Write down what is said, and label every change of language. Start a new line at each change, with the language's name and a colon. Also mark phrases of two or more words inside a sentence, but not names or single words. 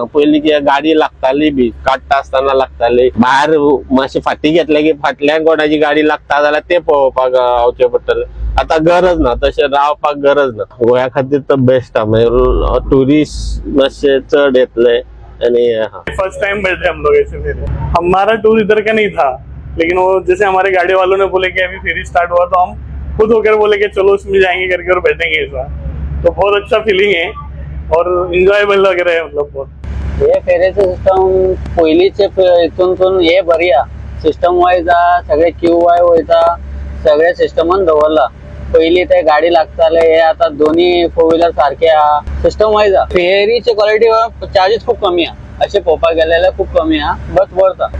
Konkani: पयलीं की गाडी लागताली बी, काडटा आसतना लागताली, भायर मातशी फाटी घेतले की फाटल्यान कोणाची गाडी लागता जाल्यार ते पळोवपाक आवचे पडटले। आता गरज ना, तशें रावपाक गरज ना। गोंया खातीर तो बेस्ट हा, टुरिस्ट मातशे चड येतले।
English: first time
Hindi: बैठे हम लोग ऐसे फेरी। हमारा टूर इधर का नहीं था, लेकिन वो जैसे हमारे गाड़ी वालों ने बोले कि अभी फेरी स्टार्ट हुआ तो हम खुद होकर बोले कि चलो उसमें जाएंगे करके और बैठेंगे ऐसा। तो बहुत अच्छा फीलिंग है और इंजॉयबल लग रहा है, मतलब बहुत।
Konkani: हे फेरीचं सिस्टम पयलींचे हितून हे बरी हा,
English: system wise
Konkani: हा, सगळे क्यू वाय वयता, सगळे सिस्टमान दवरला। पयलीं ते गाडी लागताले, हे आता दोन्ही 4 व्हीलर सारखे हा,
English: system wise
Konkani: हा। फेरीची क्वालिटी चार्जेस खूप कमी हा, असे पळोवपाक गेल्यार खूप कमी हा,
English: but worth
Konkani: हा।